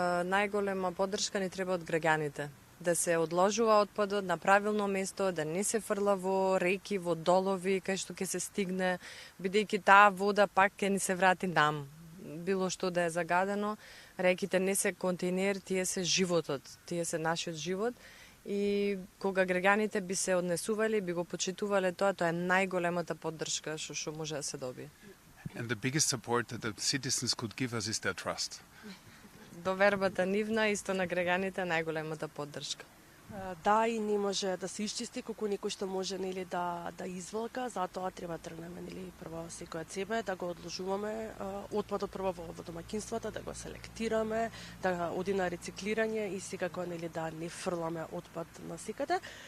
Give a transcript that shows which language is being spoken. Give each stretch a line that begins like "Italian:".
Macedonian: Најголема поддршка ни треба од граѓаните. Да се одложува отпадот на правилно место, да не се фрла во реки, во долови, кај што ќе се стигне, бидејќи таа вода пак ќе ни се врати нам. Било што да е загадено, реките не се контейнер, тие се животот, тие се нашиот живот и кога граѓаните би се однесували, би го почитувале тоа е најголемата поддршка што може да се добие.
English: And the biggest support that the citizens could give us is their trust.
Macedonian: Довербата нивна исто на граѓаните најголемата поддршка. Да, и не може да се исчисти колку некој што може нели да изволка, затоа треба тргнеме нели прво секој од себе, да го одложуваме отпадот прво во домаќинствата, да го селектираме, да оди на рециклирање и секако нели да не фрламе отпад насекаде.